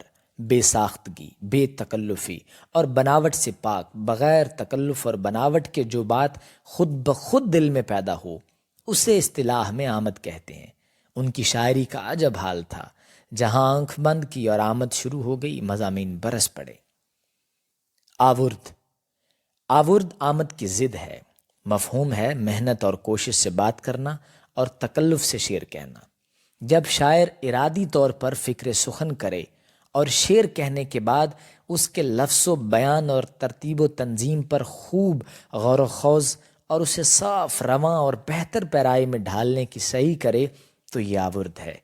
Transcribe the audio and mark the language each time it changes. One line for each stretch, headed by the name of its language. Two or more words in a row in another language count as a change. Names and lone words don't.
Urdu: بے ساختگی، بے تکلفی اور بناوٹ سے پاک، بغیر تکلف اور بناوٹ کے جو بات خود بخود دل میں پیدا ہو اسے اصطلاح میں آمد کہتے ہیں۔ ان کی شاعری کا عجب حال تھا، جہاں آنکھ بند کی اور آمد شروع ہو گئی مضامین برس پڑے۔ آورد: آورد آمد کی ضد ہے، مفہوم ہے محنت اور کوشش سے بات کرنا اور تکلف سے شعر کہنا۔ جب شاعر ارادی طور پر فکر سخن کرے اور شعر کہنے کے بعد اس کے لفظ و بیان اور ترتیب و تنظیم پر خوب غور و خوض اور اسے صاف، رواں اور بہتر پیرائی میں ڈھالنے کی صحیح کرے تو یہ آورد ہے۔